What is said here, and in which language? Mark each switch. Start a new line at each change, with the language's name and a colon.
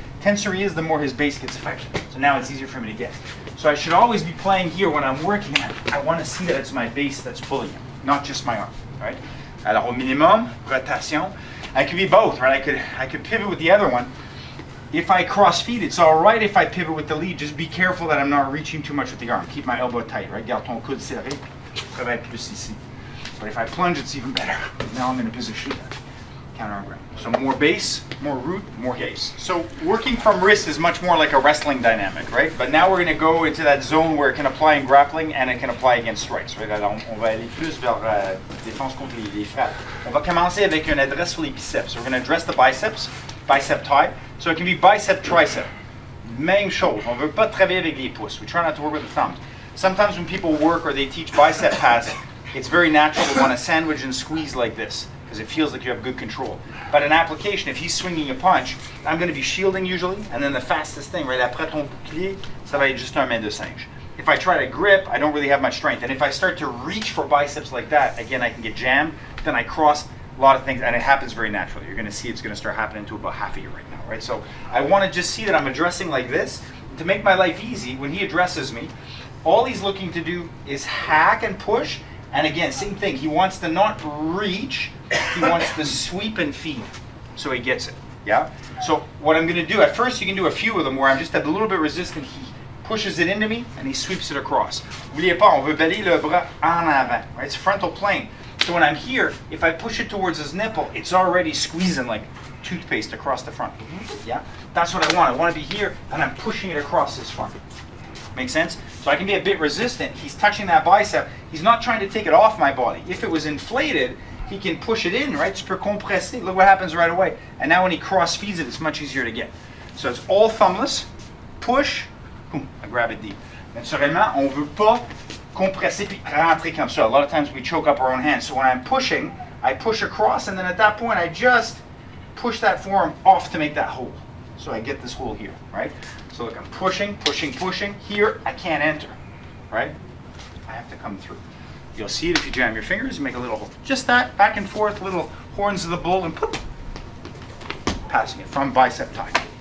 English: Tenser he is, the more his base gets affected. So now it's easier for me to get. So I should always be playing here when I'm working. I want to see that it's my base that's pulling him, not just my arm. Right?
French: Alors au minimum, rotation.
English: I could be both, right? I could pivot with the other one. If I cross feed, it's all right if I pivot with the lead. Just be careful that I'm not reaching too much with the arm. Keep my elbow tight, right?
French: Garde ton coude serré. Travaille plus ici.
English: But if I plunge, it's even better. Now I'm in a position to counter arm grab. So more base, more root, more gaze. So working from wrist is much more like a wrestling dynamic, right? But now we're going to go into that zone where it can apply in grappling and it can apply against strikes, right?
French: Alors on va aller plus vers défense contre les frappes. On va commencer avec une adresse sur les biceps.
English: So we're going to address the biceps, bicep tie. So it can be bicep, tricep.
French: Même chose. On veut pas travailler avec les pouces.
English: We try not to work with the thumbs. Sometimes when people work or they teach bicep pass, it's very natural to want to sandwich and squeeze like this because it feels like you have good control. But in application, if he's swinging a punch, I'm going to be shielding usually, and then the fastest thing, right
French: après ton bouclier, ça va être juste un main de singe.
English: If I try to grip, I don't really have much strength. And if I start to reach for biceps like that, again, I can get jammed, then I cross a lot of things, and it happens very naturally. You're going to see it's going to start happening to about half of you right now, right? So I want to just see that I'm addressing like this. To make my life easy, when he addresses me, all he's looking to do is hack and push. And again, same thing. He wants to not reach. He wants to sweep and feed. So he gets it. Yeah? So what I'm going to do, at first you can do a few of them where I'm just a little bit resistant. He pushes it into me and he sweeps it across.
French: N'oubliez pas, on veut balayer le bras en avant.
English: Right? It's frontal plane. So when I'm here, if I push it towards his nipple, it's already squeezing like toothpaste across the front. Yeah? That's what I want. I want to be here and I'm pushing it across his front. Make sense? So I can be a bit resistant. He's touching that bicep. He's not trying to take it off my body. If it was inflated, he can push it in, right?
French: Tu peux compresser.
English: Look what happens right away. And now when he cross feeds it, it's much easier to get. So it's all thumbless. Push. Boom. I grab it deep.
French: Naturellement, on veut pas compresser puis rentrer comme ça.
English: A lot of times we choke up our own hands. So when I'm pushing, I push across, and then at that point, I just push that forearm off to make that hole. So I get this hole here, right? So look, I'm pushing, pushing, pushing. Here, I can't enter, right? I have to come through. You'll see it if you jam your fingers, you make a little hole. Just that, back and forth, little horns of the bull, and poof, passing it from bicep tie.